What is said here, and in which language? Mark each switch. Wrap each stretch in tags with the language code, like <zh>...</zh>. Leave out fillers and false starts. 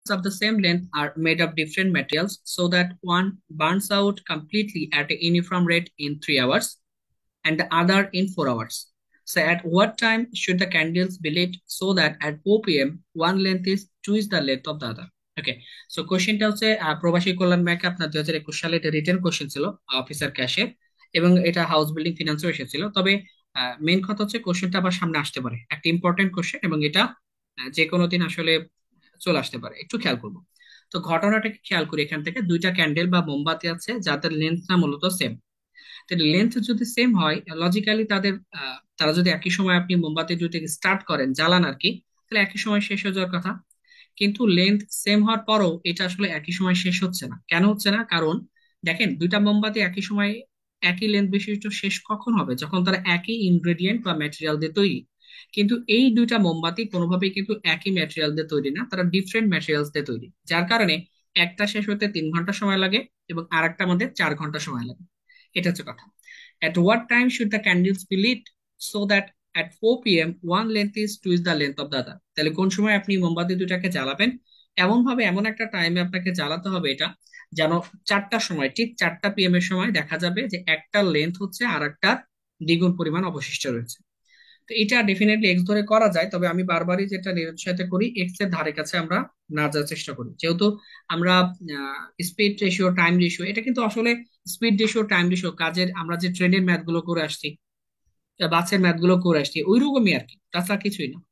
<en>of the same length are made of different materials so that one burns out completely at a uniform rate in 3 hours and the other in 4 hours. So, at what time should the candles be lit so that at 4 p.m. one length is twice the length of the other?</en> <bn>Okay, so কোশ্চেনটা হচ্ছে প্রবাসী কল্যাণ ব্যাংকে আপনার 2021 সালে এটা written question ছিল, officer ক্যাশে, এবং এটা হাউস বিল্ডিং ফিনান্সেও এসেছিল। তবে মেন কথা হচ্ছে কোশ্চেনটা আবার সামনে আসতে পারে, একটা ইম্পর্টেন্ট কোশ্চেন, এবং এটা যে কোনো দিন আসলে চলে আসতে পারে, একটু খেয়াল করবো। তো ঘটনাটাকে খেয়াল করি, এখান থেকে দুইটা ক্যান্ডেল বা মোমবাতি আছে যাদের লেন্থটা মূলত সেম। লেন্থ যদি সেম হয়, লজিক্যালি তারা যদি একই সময় আপনি মোমবাতি দুইটাকে স্টার্ট করেন, জ্বালান আর কি, তাহলে একই সময় শেষ হয়ে যাওয়ার কথা। কিন্তু লেন্থ সেম হওয়ার পরও এটা আসলে একই সময় শেষ হচ্ছে না। কেন হচ্ছে না? কারণ দেখেন, দুইটা মোমবাতি একই সময় একই লেন্থ বিশিষ্ট শেষ কখন হবে? যখন তারা একই ইনগ্রেডিয়েন্ট বা ম্যাটেরিয়াল দিয়ে তৈরি। কিন্তু এই দুইটা মোমবাতি কোনোভাবেই কিন্তু একই ম্যাটেরিয়াল দিয়ে তৈরি না, তারা ডিফারেন্ট ম্যাটেরিয়ালস দিয়ে তৈরি, যার কারণে একটা শেষ হতে 3 ঘন্টা সময় লাগে এবং আরেকটা আমাদের 4 ঘন্টা সময় লাগে। এটা হচ্ছে কথা।</bn> <en>At what time should the candles be lit so that at 4 p.m. one length is twice the length of the other?</en> <bn>তাহলে কোন সময় আপনি মোমবাতি দুটাকে জ্বালাবেন? এমন ভাবে, এমন একটা টাইমে আপনাকে জ্বালাতে হবে এটা, যেন 4টার সময়, ঠিক 4টা PM এর সময় দেখা যাবে যে একটা লেন্থ হচ্ছে আর একটা দ্বিগুণ পরিমাণ অবশিষ্ট রয়েছে। তো এটা ডেফিনেটলি এক্স ধরে করা যায়, তবে আমি বারবারই যেটা নিরুৎসাহিত করি, এক্স এর ধারে কাছে আমরা না যাওয়ার চেষ্টা করি, যেহেতু আমরা স্পিড রেশিও, টাইম রেশিও, এটা কিন্তু আসলে স্পিড রেশিও, টাইম রেশিও কাজের আমরা যে ট্রেনের ম্যাথ গুলো করে আসছি, বাসের ম্যাথ গুলো করে আসছি, ওই রকমই আর কি, তাছাড়া কিছুই না।</bn>